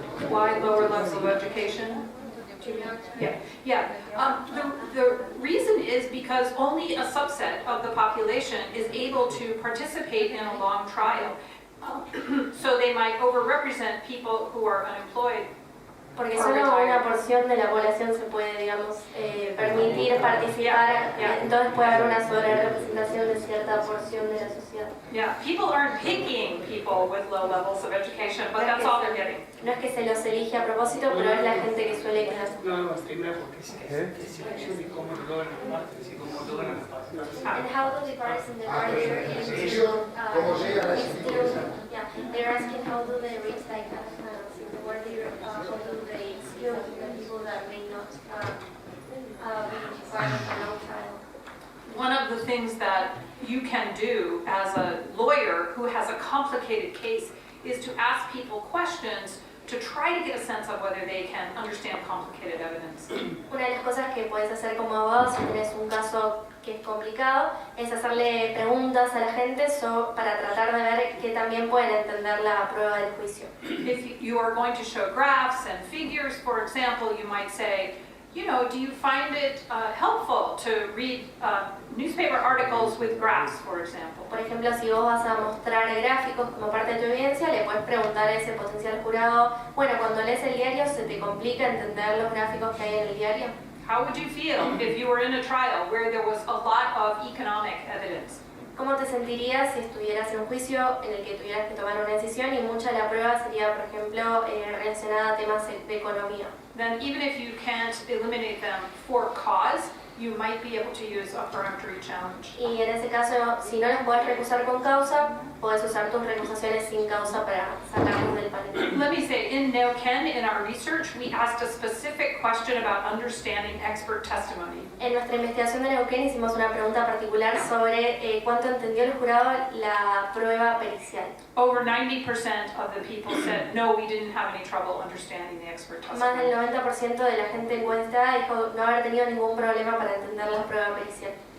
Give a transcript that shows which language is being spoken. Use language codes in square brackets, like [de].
[en] Why lower levels of education? Yeah. The reason is because only a subset of the population is able to participate in a long trial. So they might overrepresent people who are unemployed. [es] Porque solo una porción de la población se puede, digamos, permitir participar, entonces puede haber una sobrerepresentación de cierta porción de la sociedad. [en] Yeah, people aren't picking people with low levels of education, but that's all they're getting. [es] No es que se los elige a propósito, pero es la gente que suele quedar. No, primero porque que selección y cómo logran las partes y cómo logran las partes. [en] And how do the parties in the [es] ¿Cómo llegan a ese tipo de [en] yeah, they're asking how do they reach like how do they exclude the people that may not be part of a long trial? One of the things that you can do as a lawyer who has a complicated case is to ask people questions to try to get a sense of whether they can understand complicated evidence. [es] Una de las cosas que puedes hacer como abogado si tienes un caso que es complicado es hacerle preguntas a la gente para tratar de ver que también pueden entender la prueba del juicio. [en] If you are going to show graphs and figures, for example, you might say, you know, do you find it helpful to read newspaper articles with graphs, for example? [es] Por ejemplo, si vos vas a mostrar gráficos como parte de tu evidencia, le puedes preguntar a ese potencial jurado, bueno, cuando lees el diario, ¿se te complica entender los gráficos que hay en el diario? [en] How would you feel if you were in a trial where there was a lot of economic evidence? [es] ¿Cómo te sentirías si estuvieras en un juicio en el que tuvieras que tomar una decisión y mucha de la prueba sería, por ejemplo, relacionada a temas de economía? [en] Then even if you can't eliminate them for cause, you might be able to use a peremptory challenge. [es] Y en ese caso, si no los podés recusar con causa, podés usar tus recusaciones sin causa para sacarlos del panel. [en] Let me say, in Neuquén, in our research, we asked a specific question about understanding expert testimony. [es] En nuestra investigación de Neuquén hicimos una pregunta particular sobre cuánto entendió el jurado la prueba pericial. [en] Over 90% of the people said, no, we didn't have any trouble understanding the expert [es] Más del [en] testimony. [es] 90% de la gente encuestada dijo no haber tenido ningún problema para entender la prueba pericial.